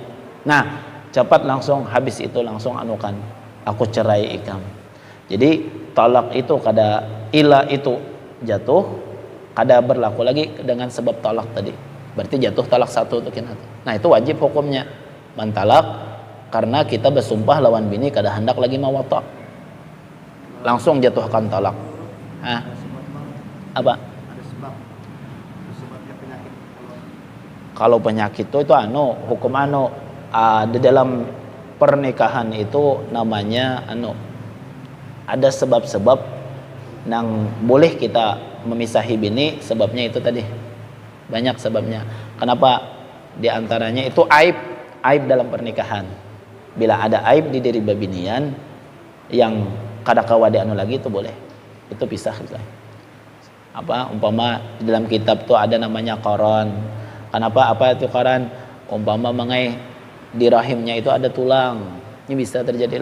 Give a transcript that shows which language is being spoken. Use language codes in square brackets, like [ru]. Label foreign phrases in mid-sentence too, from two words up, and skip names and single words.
[bjn] Nah, cepat langsung habis itu langsung anukan aku cerai ikam. Jadi tolak itu kada ila itu jatuh kada berlaku lagi dengan sebab talak tadi. Berarti jatuh talak satu tuh kena. Nah, itu wajib hukumnya mentalak karena kita bersumpah lawan bini kada hendak lagi mawatak. Langsung jatuhkan talak. Hah? Apa? Ada sebabnya penyakit. Kalau penyakit itu hukum di dalam pernikahan itu namanya ada sebab-sebab yang boleh kita memisahi bini, sebabnya itu tadi banyak sebabnya. Kenapa? Di antaranya itu aib dalam pernikahan. Bila ada aib di diri babinian yang kada kawa lagi itu boleh, itu pisah gitu. Umpama di dalam kitab tuh ada namanya koron. Kenapa? Apa itu koron? Umpama mengai di rahimnya itu ada tulang, ini bisa terjadi.